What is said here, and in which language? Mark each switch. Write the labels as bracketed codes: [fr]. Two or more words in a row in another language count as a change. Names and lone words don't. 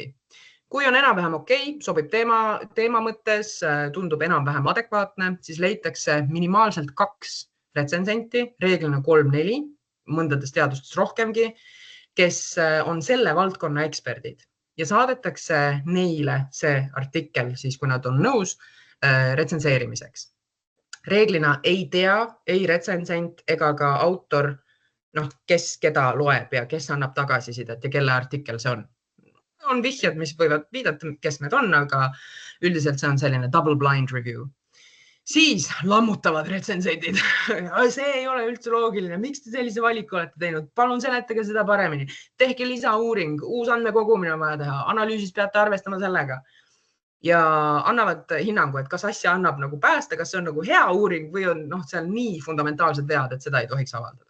[et] Kui on enam-vähem okei, sobib teema mõttes, tundub enam-vähem adekvaatne, siis leitakse minimaalselt 2 retsensenti, reeglina 3-4, mõndades teadustes rohkemgi, kes on selle valdkonna eksperdid ja saadetakse neile see artikkel, siis kui nad on nõus retsenseerimiseks. Reeglina ei tea, ei retsensent ega ka autor, kes keda loeb ja kes annab tagasisidet ja kelle artikkel see on. On vihjad, mis võivad viidata, kes need on, aga üldiselt see on selline [en] double blind review. [et] Siis lammutavad retsensendid. See ei ole üldse loogiline. Miks te sellise valiku olete teinud? Palun seletage seda paremini. Tehke lisauuring, uus andmekogumine on vaja teha. Analüüsis peate arvestama sellega. Ja annavad hinnangu, et kas asja annab nagu päästa, kas see on nagu hea uuring või on seal nii fundamentaalsed vead, et seda ei tohiks avaldada.